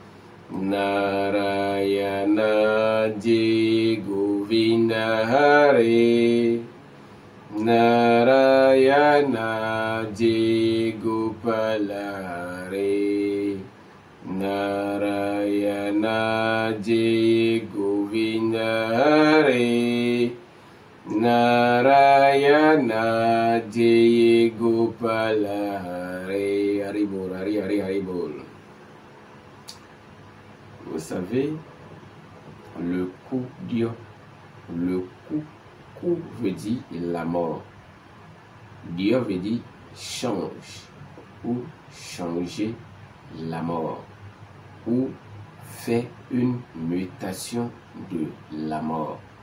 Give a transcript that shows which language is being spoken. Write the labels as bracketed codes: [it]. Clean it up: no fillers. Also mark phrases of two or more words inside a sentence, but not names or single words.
[sa] नारायण जय गोविन्द हरे, नारायण जय गोपाल हरे, नारायण जय गोविन्द हरे, नारायण जय गोपाल हरे. [bn] হরিবোল, হরিবোল. [fr] Vous savez, le Koudia, le kou veut dire la mort. Dia veut dire change ou changer la mort ou fait une mutation de la mort.